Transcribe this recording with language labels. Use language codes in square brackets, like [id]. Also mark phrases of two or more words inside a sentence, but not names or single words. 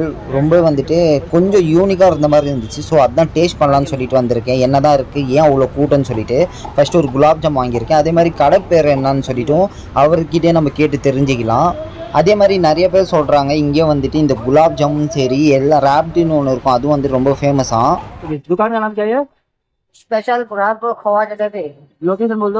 [ta] ரொம்ப வந்துட்டு கொஞ்சம் யூனிக்காக இருந்த மாதிரி இருந்துச்சு. ஸோ அதான் டேஸ்ட் பண்ணலான்னு சொல்லிட்டு வந்திருக்கேன். என்ன தான் இருக்குது, ஏன் அவ்வளோ கூட்டம்னு சொல்லிட்டு. ஃபஸ்ட்டு ஒரு குலாப் ஜாம் வாங்கியிருக்கேன். அதே மாதிரி கடை பேர் என்னன்னு சொல்லிட்டும் அவர்கிட்டே நம்ம கேட்டு தெரிஞ்சுக்கலாம். அதே மாதிரி நிறைய பேர் சொல்கிறாங்க இங்கே வந்துட்டு இந்த குலாப் ஜாமுன் சரி, எல்லாம் ரேப்டின்னு ஒன்று இருக்கும், அதுவும் வந்துட்டு ரொம்ப ஃபேமஸாக. [hi] दुकान का नाम क्या है? स्पेशल बुरहानपुर खोवा जगह पे लोकेशन बोल दो।